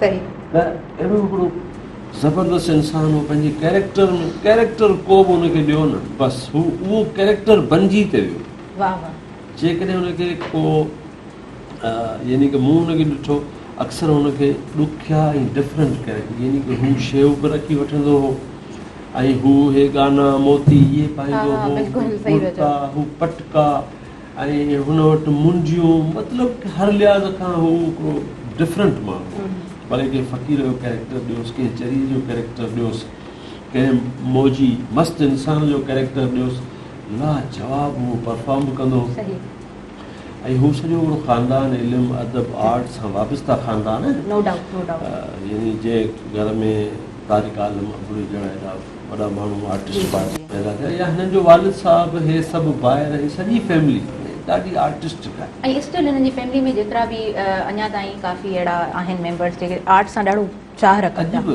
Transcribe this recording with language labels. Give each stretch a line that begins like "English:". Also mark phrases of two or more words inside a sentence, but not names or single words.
Sindhi: सही। त अहिड़ो हिकिड़ो ज़बरदस्त इंसान हो, पंहिंजे कैरेक्टर को बि हुनखे ॾियो न, बसि हू उहो कैरेक्टर बणिजी ते वियो। वाह वाह। जेकॾहिं हुनखे को यानी कि मूं हुनखे ॾिठो, अक्सर हुनखे ॾुखिया ऐं
English: different character,
Sindhi: यानी कि हू शेव बि रखी वठंदो हो ऐं हू हे गाना मोती इहे पाईंदो हो, कुर्ता, हू पटका ऐं हुन वटि मुंडियूं, मतिलबु हर लिहाज़ खां हू हिकिड़ो डिफरेंट माण्हू। भले कंहिं फ़क़ीर जो कैरेक्टर ॾियोसि, कंहिं चरी जो कैरेक्टर ॾियोसि, कंहिं मौजी मस्तु इंसान जो कैरेक्टर ॾियोसि, लाजवाब उहो परफॉर्म बि कंदो हो। ऐं हू सॼो हिकिड़ो ख़ानदान इल्मु अदब आर्ट सां वाबस्ता ख़ानदान आहे,
English: no doubt no doubt.
Sindhi: यानी जंहिं घर में तारिक आलम अबड़ो जहिड़ा एॾा वॾा माण्हू आर्टिस्ट पैदा थिया, या हिननि जो वालिद साहिबु, हे सभु ॿाहिरि, ही सॼी फैमिली ॾाढी आर्टिस्टिक आहे। ऐं स्टिल हिननि जी फैमिली में जेतिरा बि अञा ताईं काफ़ी अहिड़ा आहिनि मेंबर्स जेके आर्ट सां ॾाढो चाह रखनि था।